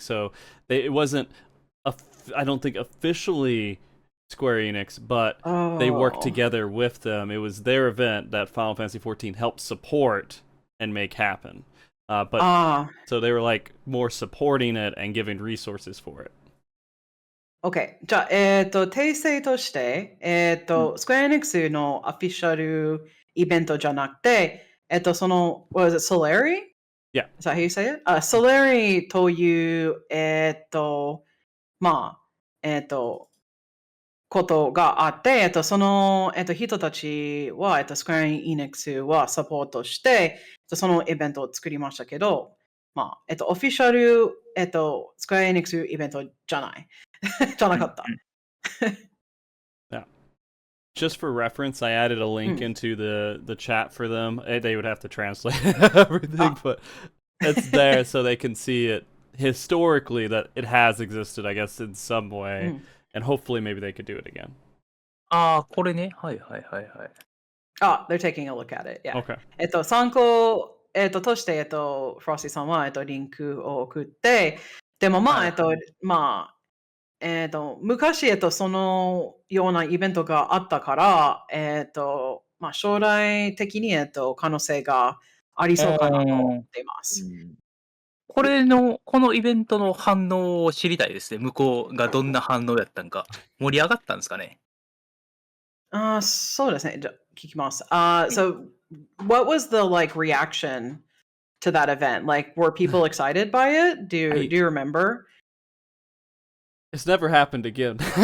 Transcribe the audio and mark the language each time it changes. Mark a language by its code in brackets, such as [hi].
[en] So it wasn't, I don't think, officially Square Enix, but they worked together with them. It was their event that Final Fantasy XIV helped support and make happen. So they were like more supporting it and giving resources for it. OK。 [ja] じゃあ、訂正として、スクエア・エニックスのアフィシャルイベントじゃなくて、その、 [en] was it Solari? Yeah. Is that how you say it? Solari [ja] という、ことがあって、その、人たちは、スクエアエニックスはサポートして、そのイベントを作りましたけど、まあ、オフィシャル、スクエアエニックスイベントじゃない。じゃなかった。 [en] Yeah. Just for reference, I added a link into the chat for them. They would have to translate everything, but it's there so they can see it historically that it has existed, I guess, in some way, and hopefully maybe they could do it again. [ja] ああ、これね。はいはいはいはい。 [en] they're taking a look at it. Yeah. Okay. [ja] 参考、として、フロスティさんは、リンクを送って、でもまあ、まあ、昔、そのようなイベントがあったから、まあ、将来的に、可能性がありそうかなと思っています。このイベントの反応を知りたいですね。向こうがどんな反応やったんか。盛り上がったんですかね。そうですね。じゃあ聞きます。 [en] So, what was the like reaction to that event? Like, were people excited by it? Do you remember? It's never happened again.